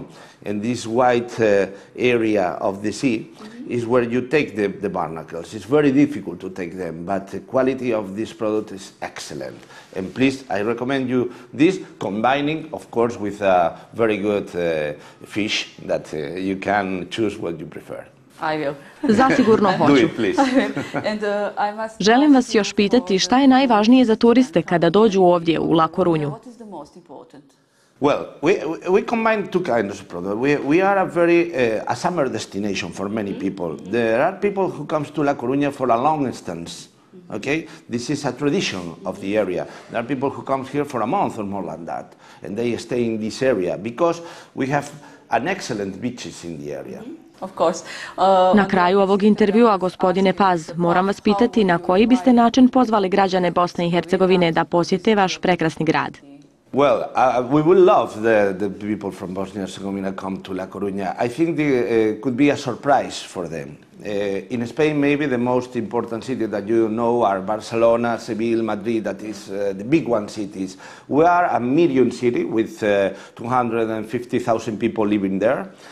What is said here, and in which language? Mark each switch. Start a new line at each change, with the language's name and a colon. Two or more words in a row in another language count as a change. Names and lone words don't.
English: And this white area of the sea is where you take the barnacles. It's very difficult to take them, but the quality of this product is excellent. And please, I recommend you this, combining, of course, with a very good fish that you can choose what you prefer. I will.
Bosnian: Zasigurno hoću.
English: Do it, please.
Bosnian: Želim vas još pitati šta je najvažnije za turiste kada dođu ovdje u La Coruñu.
English: Well, we combine two kinds of products. We are a very a summer destination for many people. There are people who comes to La Coruña for a long instance. Okay, this is a tradition of the area. There are people who comes here for a month or more than that, and they stay in this area because we have an excellent beaches in the area. Of course.
Bosnian: Na kraju ovog intervjua, gospodine Paz, moram vas pitati na koji biste način pozvali građane Bosne i Hercegovine da posjete vaš prekrasni grad.
English: Well, we would love the people from Bosnia and Herzegovina come to La Coruña. I think it could be a surprise for them. In Spain, maybe the most important city that you know are Barcelona, Seville, Madrid, that is the big one cities. We are a medium city with 250,000 people living there.